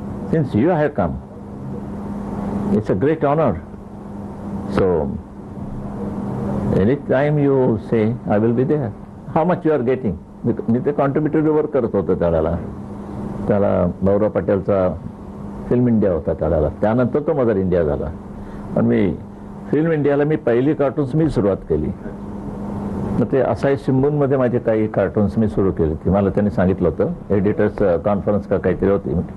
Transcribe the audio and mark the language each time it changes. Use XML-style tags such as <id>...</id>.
<en>Since you have come, it's a great honor. So anytime you say, I will be there. How much you are getting?</en> <mr>मी ते contributory work करत होतो त्याला गौरव पटेलचा film India होता त्याला. त्यानंतर तो mother India झाला. पण मी फिल्म इंडियाला मी पहिली कार्टून्स मी सुरुवात केली. मग ते असाई सिंबूनमध्ये माझे काही कार्टून्स मी सुरू केले. ती मला त्यांनी सांगितलं होतं, एडिटर्स कॉन्फरन्स का काहीतरी होती.</mr>